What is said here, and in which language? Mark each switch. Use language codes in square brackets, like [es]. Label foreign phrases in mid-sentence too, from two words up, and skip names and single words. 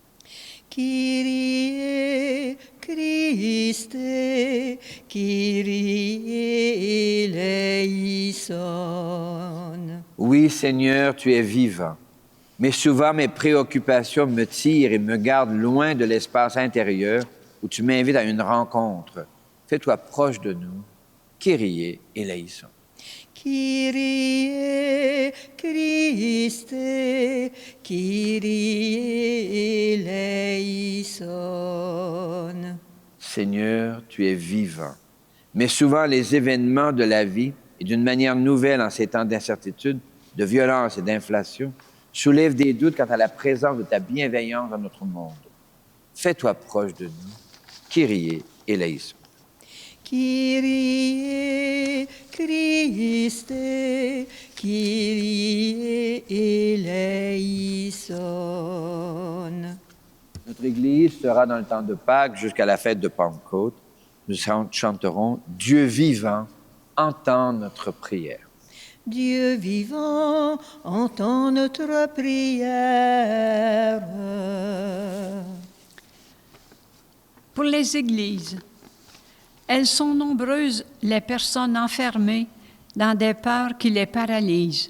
[el] Kyrie, Christe, Kyrie eleison. [fr] Oui, Seigneur, tu es vivant, mais souvent mes préoccupations me tirent et me gardent loin de l'espace intérieur où tu m'invites à une rencontre. Fais-toi proche de nous. [el] Kyrie eleison. Kyrie, Christe, Kyrie eleison. [fr] Seigneur, tu es vivant, mais souvent les événements de la vie, et d'une manière nouvelle en ces temps d'incertitude, de violence et d'inflation, soulèvent des doutes quant à la présence de ta bienveillance dans notre monde. Fais-toi proche de nous. [el] Kyrie eleison. Kyrie, Christe, Kyrie eleison. [fr] Notre Église sera dans le temps de Pâques jusqu'à la fête de Pentecôte. Nous chanterons « Dieu vivant, entends notre prière ». Dieu vivant, entends notre prière. Pour les églises, elles sont nombreuses les personnes enfermées dans des peurs qui les paralysent.